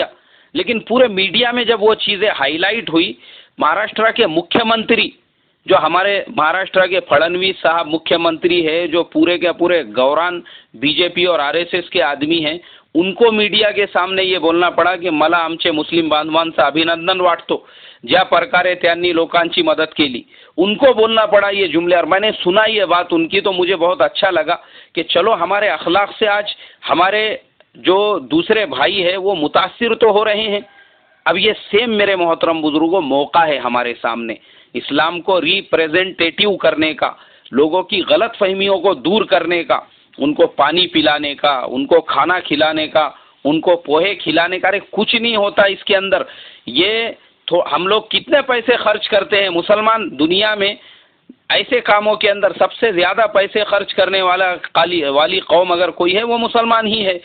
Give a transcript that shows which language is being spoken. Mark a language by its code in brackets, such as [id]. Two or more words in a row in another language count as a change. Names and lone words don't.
[ur] لیکن پورے میڈیا میں جب وہ چیزیں ہائی لائٹ ہوئی، مہاراشٹر کے مکھیہ منتری، جو ہمارے مہاراشٹر کے پھڑنویس صاحب مکھیہ منتری ہے، جو پورے کے پورے گوران BJP اور RSS کے آدمی ہیں، ان کو میڈیا کے سامنے یہ بولنا پڑا کہ [mr] मला आमचे मुस्लिम बांधवांचं अभिनंदन वाटतो, ज्या प्रकारे त्यांनी लोकांची मदत केली. [ur] ان کو بولنا پڑا یہ جملے، اور میں نے سنا یہ بات ان کی تو مجھے بہت اچھا لگا کہ چلو ہمارے اخلاق سے آج ہمارے جو دوسرے بھائی ہے وہ متاثر تو ہو رہے ہیں. اب یہ سیم میرے محترم بزرگوں موقع ہے ہمارے سامنے اسلام کو ریپریزنٹیٹیو کرنے کا، لوگوں کی غلط فہمیوں کو دور کرنے کا، ان کو پانی پلانے کا، ان کو کھانا کھلانے کا، ان کو پوہے کھلانے کا. ارے کچھ نہیں ہوتا اس کے اندر. یہ ہم لوگ کتنے پیسے خرچ کرتے ہیں مسلمان دنیا میں، ایسے کاموں کے اندر سب سے زیادہ پیسے خرچ کرنے والی قوم اگر کوئی ہے وہ مسلمان ہی ہے.